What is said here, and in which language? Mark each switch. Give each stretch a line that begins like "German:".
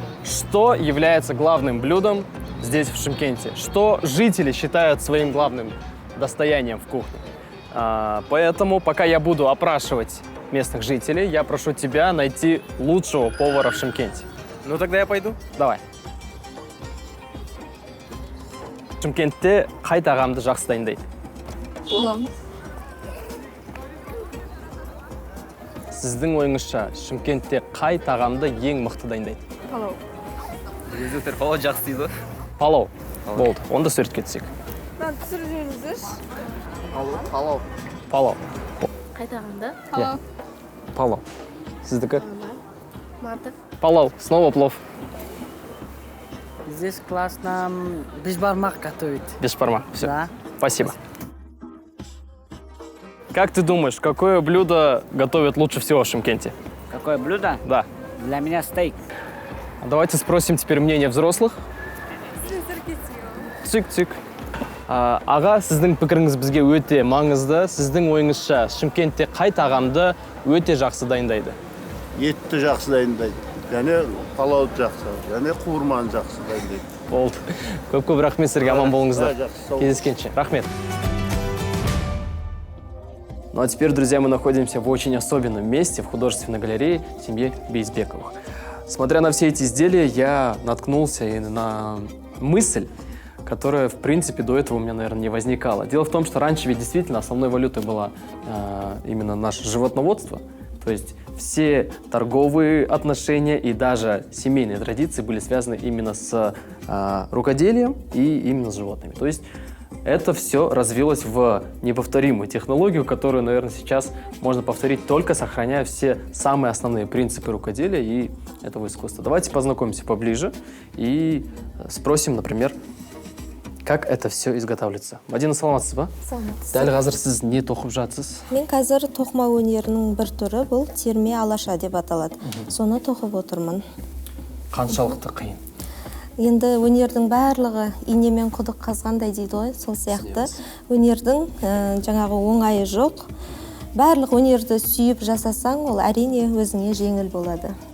Russian: Что является главным блюдом здесь, в Шымкенте? Что жители считают своим главным достоянием в кухне? Поэтому, пока я буду опрашивать местных жителей, я прошу тебя найти лучшего повара в Шымкенте. Ну тогда я пойду. Давай.
Kazakh: Шымкентте қай тағамды жақсы дайындайды?
Russian: Плов.
Kazakh: Сіздің ойыңызша Шымкентте қай тағамды ең мықты дайындайды? Палау. Өздіктер палау жақсы дейді. Палау. Болды. Онда суретке түсейік. Ben түсіріп жіберіңіздерші. Палау. Қайтағанда? Палау. Палау. Сіздікі? Мартов.
Russian: Палау. Снова плов. Здесь классно бешбармак готовит. Бешбармак. Все. Да. Спасибо. Как ты думаешь, какое блюдо готовят лучше всего в Шымкенте? Какое блюдо? Да. Для меня стейк. Давайте спросим теперь мнение взрослых. Цик-цик.
Kazakh: Аға, сіздің пікіріңіз бізге өте маңызды. Сіздің ойыңызша Шымкентте қай тағамды өте жақсы дайындайды? Етті жақсы дайындайды. Және палауды жақсы, және қуырманы жақсы дайындайды. Болды. Көп-көп рахмет сіздерге, аман болыңыздар. Да, жақсы, сау Кездескенше. Рахмет.
Russian: Ну а теперь, друзья, мы находимся в очень особенном месте, в художественной галерее семьи Бейсбековых. Смотря на все эти изделия, я наткнулся и на мысль, которая, в принципе, до этого у меня, наверное, не возникала. Дело в том, что раньше ведь действительно основной валютой было именно наше животноводство. То есть все торговые отношения и даже семейные традиции были связаны именно с рукоделием и именно с животными. То есть это все развилось в неповторимую технологию, которую, наверное, сейчас можно повторить, только сохраняя все самые основные принципы рукоделия и этого искусства. Давайте познакомимся поближе и спросим, например, как это все изготавливается.
Kazakh: Мадина, саламатсыз ба? Саламатсыз. Дәл қазір сіз не тоқып жатсыз? Мен қазір тоқыма өнерінің бір түрі, бұл терме алаша деп аталады. Соны тоқып отырмын. Қаншалықты қиын? Енді өнердің барлығы инемен құдық қазғандай дейді ғой, сол сияқты. Өнердің жаңағы оңайы жоқ. Барлық өнерді сүйіп жасасаң, ол әрине өзіңе жеңіл болады.